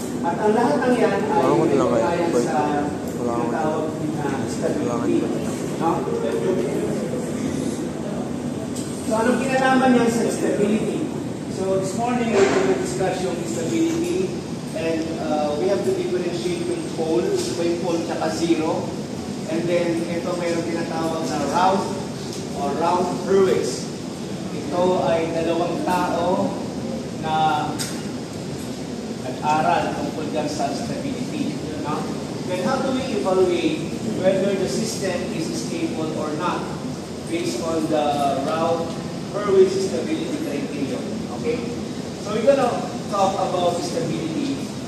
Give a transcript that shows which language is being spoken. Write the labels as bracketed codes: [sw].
[tl] At ang lahat ng yan ay kaya sa tinatawag na stability. No? So, anong kinalaman niyan sa stability? [en] So, this morning we're going to discuss yung stability and we have to differentiate yung poles, yung pole tsaka zero. And then, [tl] ito mayroong tinatawag na round or round fluids. Ito ay dalawang tao na nag-aral tungkol dyan sa stability. No? [en] Then, how do we evaluate whether the system is stable or not based on the round fluid stability criterion? Okay? So, we're going to talk about stability.